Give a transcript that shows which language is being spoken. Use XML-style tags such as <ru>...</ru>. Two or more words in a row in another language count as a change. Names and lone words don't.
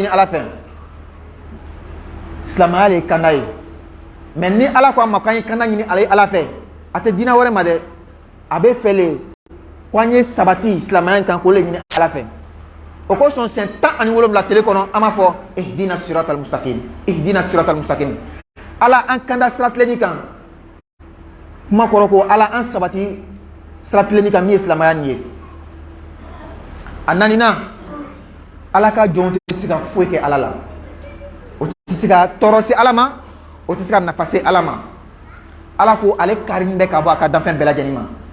<bm>ala fɛ silamɛya le ye kanda ye mɛ ni ala ko an ma k'an ye kanda ɲini ala fɛ a tɛ diinɛ wɛrɛ ma dɛ a bɛ fɛ le ko an ye sabati silamɛya in kan k'o le ɲini ala fɛ o kosɔn siyɛn 17 tile kɔnɔ an b'a fɔ</bm> <ar>اهدنا الصراط المستقيم اهدنا الصراط المستقيم</ar> <bm>ala an kanda sira tilenni kan kuma kɔrɔ ko ala an sabati sira tilenni kan min ye silamɛya nin ye a nanina ala ka jɔnw tɛ se ka foyi kɛ ala la o tɛ se ka tɔɔrɔ se ala ma o tɛ se ka nafa se ala ma ala ko ale karin bɛ ka bɔ a ka danfɛn bɛɛ lajɛlen ma</bm>